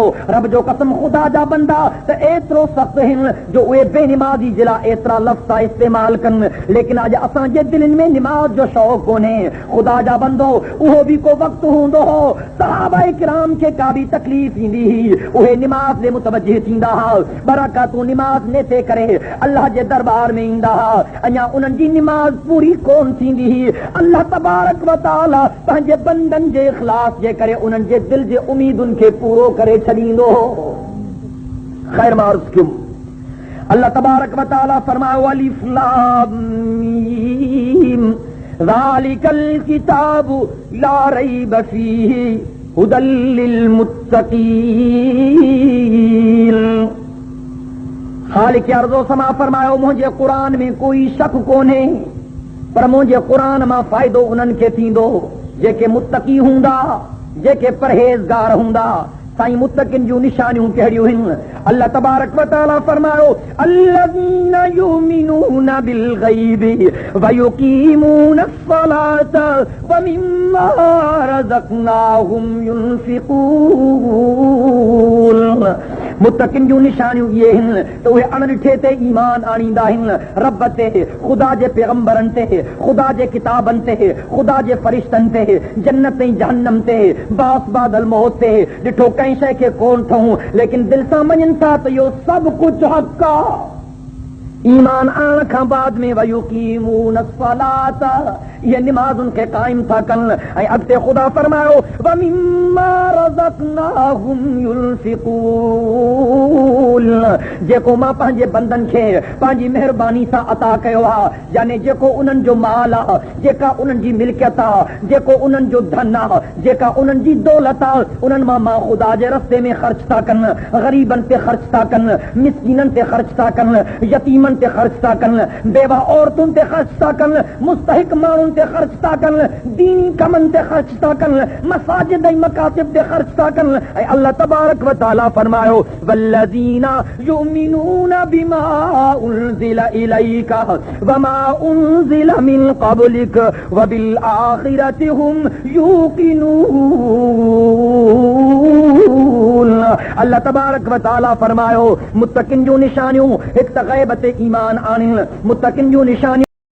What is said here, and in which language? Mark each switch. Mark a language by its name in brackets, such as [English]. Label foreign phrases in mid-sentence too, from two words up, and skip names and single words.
[Sindhi] रब जो कसम, ख़ुदा जा बंदा त एतिरो सख़्तु आहिनि जो उहे बेनिमाज़ी जे लाइ एतिरा लफ़्ज़ इस्तेमाल कनि, लेकिन अॼु असांजे दिलनि में निमाज़ जो शौक़ कोन्हे। ख़ुदा जा बंदो, उहो बि को वक़्तु हूंदो हो, सहाबाए किराम खे का बि तकलीफ़ ईंदी हुई, उहे निमाज़ ते मुतवज्जिह थींदा हुआ, बरक़ातूं निमाज़ नेते करे अल्लाह जे दरबार में ईंदा हुआ। अञा उन्हनि जी निमाज़ पूरी कोन थींदी हुई। अल्लाह [Arabic] تبارك وتعالى [Sindhi] पंहिंजे बंदनि जे इख़लास जे करे उन्हनि जे दिल जे उमीदुनि खे पूरो करे छॾींदो हो। ख़ैर मार्ज़ क्यों, [Arabic] الله تبارك وتعالى فرمايو ألف لام ميم ذلك الكتاب لا ريب فيه هدى للمتقين. [Sindhi] खालिक अर्ज़ो समा फरमायो मुंहिंजे क़ुरान में कोई शक कोन्हे, पर मुंहिंजे क़ुरान मां फ़ाइदो उन्हनि खे थींदो जेके मुत्तकी हूंदा, जेके परहेज़गार हूंदा। साईं मुत्तकिन जूं निशानियूं कहिड़ियूं आहिनि? [Arabic] الله تبارك وتعالى فرمايو الذين يؤمنون بالغيب ويقيمون الصلاة ومما رزقناهم ينفقون. [Sindhi] मुत्तकिन जूं निशानियूं इहे आहिनि त उहे अणिठे ते ईमान आणींदा आहिनि, रब ते, ख़ुदा जे पैगंबरनि ते, ख़ुदा जे किताबनि ते, ख़ुदा जे फ़रिश्तनि ते, जन्नत ऐं जहन्नम ते, बास बादल मौत ते। ॾिठो कंहिं शइ खे कोन ठहूं, लेकिन दिलि सां मञनि था त इहो सभु कुझु हक़ आहे। ईमान आणण खां बाद में [Arabic] ويقيمون الصلاة, [Sindhi] ये निमाज़ुनि खे क़ाइम था कनि। ऐं अॻिते ख़ुदा फरमायो [Arabic] ومما رزقناهم ينفقون, [Sindhi] जेको मां पंहिंजे बंदनि खे पंहिंजी महिरबानी सां अता कयो आहे, यानी जेको उन्हनि जो माल आहे, जेका उन्हनि जी मिल्कियत आहे, जेको उन्हनि जो धन आहे, जेका उन्हनि जी दौलत आहे, उन्हनि मां ख़ुदा जे रस्ते में ख़र्च था कनि, ग़रीबनि ते ख़र्च था कनि, मिस्कीननि ते ख़र्च था कनि, यतीमनि ते ख़र्च था कनि, बेवा औरतुनि ते ख़र्च था कनि, मुस्तहिक माण्हुनि ते ख़र्च था कनि, दीनी कमनि ते ख़र्च था कनि, मसाजिद ऐं मकातिब ते ख़र्च था कनि। [Arabic] ऐं الله تبارك وتعالى فرمايو والذين يؤمنون بما أنزل إليك وما أنزل من قبلك وبالآخرة هم يوقنون. [Sindhi] अल्लाह [Arabic] تبارك وتعالى [Sindhi] फरमायो मुत्तकिन जूं निशानियूं हिकु त ग़ैब ते ईमान आणिन, मुत्तकिन जूं निशानियूं